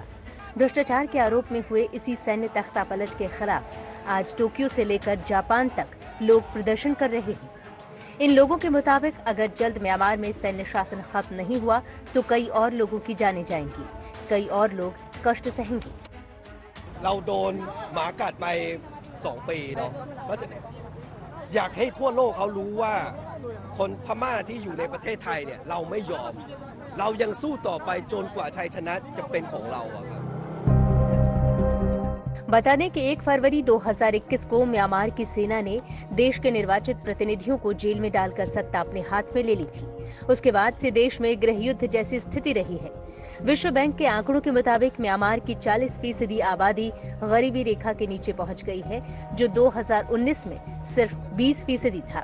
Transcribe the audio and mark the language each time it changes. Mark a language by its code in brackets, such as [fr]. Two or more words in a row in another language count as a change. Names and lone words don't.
[hi] भ्रष्टाचार के आरोप में हुए इसी सैन्य तख्तापलट के खिलाफ आज टोक्यो से लेकर जापान तक लोग प्रदर्शन कर रहे हैं। इन लोगों के मुताबिक अगर जल्द म्यांमार में सैन्य शासन खत्म नहीं हुआ तो कई और लोगों की जानें जाएंगी, कई और लोग कष्ट सहेंगे। [th] เราโดนหมากัดไป2 ปีเนาะอยากให้ทั่วโลกเขารู้ว่าคนพม่าที่อยู่ในประเทศไทยเนี่ยเราไม่ยอมเรายังสู้ต่อไปจนกว่าชัยชนะจะเป็นของเราครับ [hi] बता दें कि 1 फरवरी 2021 को म्यांमार की सेना ने देश के निर्वाचित प्रतिनिधियों को जेल में डालकर सत्ता अपने हाथ में ले ली थी। उसके बाद से देश में गृह युद्ध जैसी स्थिति रही है। विश्व बैंक के आंकड़ों के मुताबिक म्यांमार की 40% आबादी गरीबी रेखा के नीचे पहुंच गई है, जो 2019 में सिर्फ 20% था।